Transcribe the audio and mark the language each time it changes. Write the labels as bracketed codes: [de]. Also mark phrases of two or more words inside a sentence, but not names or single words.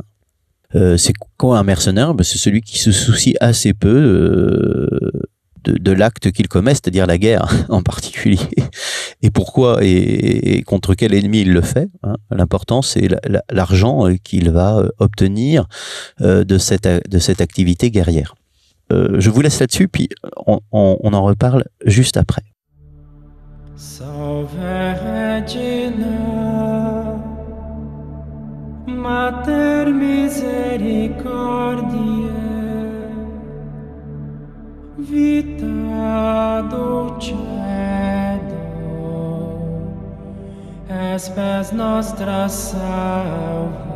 [fr] C'est quoi un mercenaire? C'est celui qui se soucie assez peu de l'acte qu'il commet, c'est-à-dire la guerre en particulier. Et pourquoi et contre quel ennemi il le fait. Hein. L'important, c'est l'argent qu'il va obtenir de cette activité guerrière. Je vous laisse là-dessus, puis on en reparle juste après. [la] Salve Regina, Mater misericordiae, vita dulcedo, espes nostra salve.